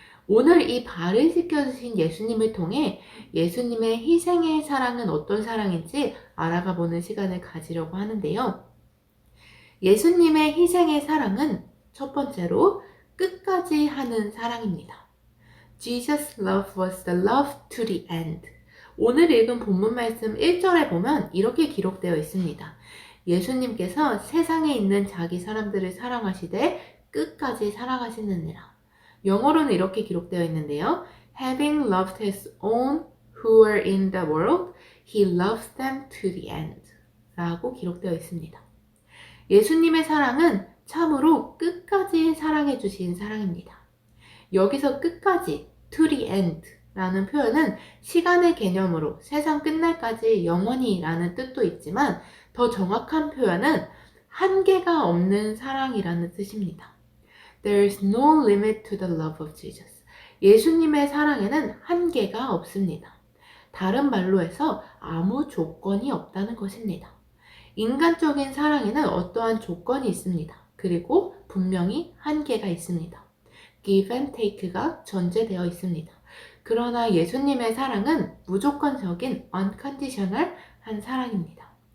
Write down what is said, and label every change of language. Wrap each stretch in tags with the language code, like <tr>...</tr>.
<ko>오늘 이 발을 씻겨주신 예수님을 통해 예수님의 희생의 사랑은 어떤 사랑인지 알아가 보는 시간을 가지려고 하는데요. 예수님의 희생의 사랑은 첫 번째로 끝까지 하는 사랑입니다.</ko> <en>Jesus' love was the love to the end.</en> <ko>오늘 읽은 본문 말씀 1절에 보면 이렇게 기록되어 있습니다. 예수님께서 세상에 있는 자기 사람들을 사랑하시되 끝까지 사랑하시느니라. 영어로는 이렇게 기록되어 있는데요.</ko> <en>Having loved his own who were in the world, he loves them to the end.</en> <ko>라고 기록되어 있습니다. 예수님의 사랑은 참으로 끝까지 사랑해 주신 사랑입니다. 여기서 끝까지</ko> <en>to the end</en> <ko>라는 표현은 시간의 개념으로 세상 끝날까지 영원히 라는 뜻도 있지만 더 정확한 표현은 한계가 없는 사랑이라는 뜻입니다.</ko> <en>There is no limit to the love of Jesus.</en> <ko>예수님의 사랑에는 한계가 없습니다. 다른 말로 해서 아무 조건이 없다는 것입니다. 인간적인 사랑에는 어떠한 조건이 있습니다. 그리고 분명히 한계가 있습니다.</ko> <en>Give and take</en> <ko>가 전제되어 있습니다. 그러나 예수님의 사랑은 무조건적인 unconditional 한 사랑입니다.</ko>